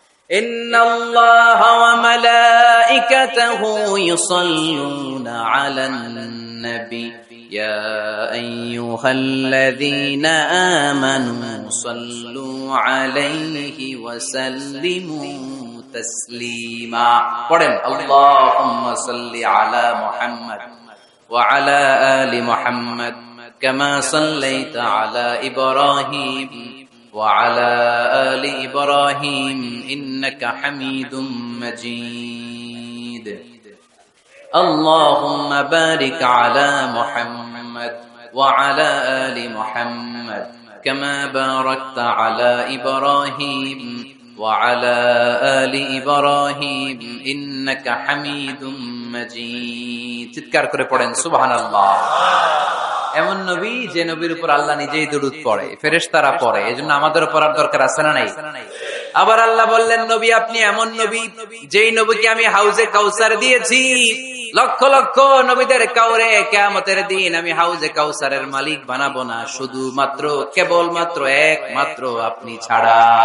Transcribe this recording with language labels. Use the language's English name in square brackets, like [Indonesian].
[Arabic] ইন্নাল্লাহা ওয়া মালাইকাতাহু ইউসাল্লুনা আলান النبي يا أيها الذين آمنوا صلوا عليه وسلموا تسليما [Bangla] পড়েন [Arabic] اللهم صل على محمد وعلى آل محمد كما صليت على إبراهيم وعلى آل إبراهيم إنك حميد مجيد اللهم بارك على محمد وعلى آل محمد كما باركت على إبراهيم وعلى آل إبراهيم إنك حميد مجيد [Bangla] চিৎকার করে পড়েন সুবহানাল্লাহ। এমন নবী যে নবীর উপর আল্লাহ নিজেই দরুদ পড়ে, ফেরেশতারা পড়ে, এজন্য আমাদের পড়ার দরকার আছে না নাই? আবার আল্লাহ বললেন নবী আপনি এমন নবী যেই নবীকে আমি হাউজে কাউসার দিয়েছি, লক্ষ লক্ষ নবীদের কাউরে কিয়ামতের দিন আমি হাউজে কাউসারের মালিক বানাবো না, শুধুমাত্র কেবলমাত্র একমাত্র আপনি ছাড়া।